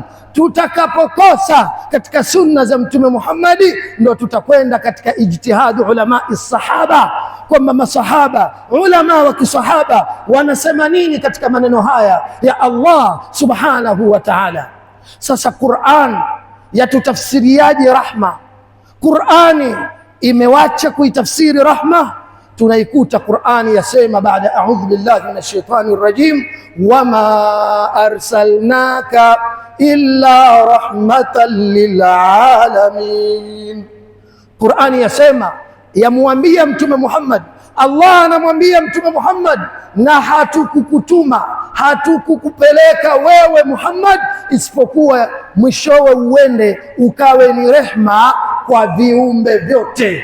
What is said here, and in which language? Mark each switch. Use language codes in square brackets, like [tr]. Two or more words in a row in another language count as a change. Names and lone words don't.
[sw] Tutakapokosa katika sunna za Mtume Muhammadi, ndio tutakwenda katika [ar] اجتهاد علماء [sw] sahaba, kwamba masahaba, ulama wa kisahaba wanasema nini katika maneno haya ya Allah [ar] سبحانه وتعالى. [sw] Sasa Qur'an yatutafsiriaje rahma? Qur'ani imewacha kuitafsiri rahma. Tunaikuta Qur'ani yasema baada [ar] أعوذ بالله من الشيطان الرجيم، وما أرسلناك إلا رحمة للعالمين. [sw] Qur'ani yasema, yamwambia Mtume Muhammad, Allah anamwambia Mtume Muhammad, na hatukukutuma, hatukukupeleka wewe Muhammad isipokuwa mwishowe uende ukawe ni rehma kwa viumbe vyote.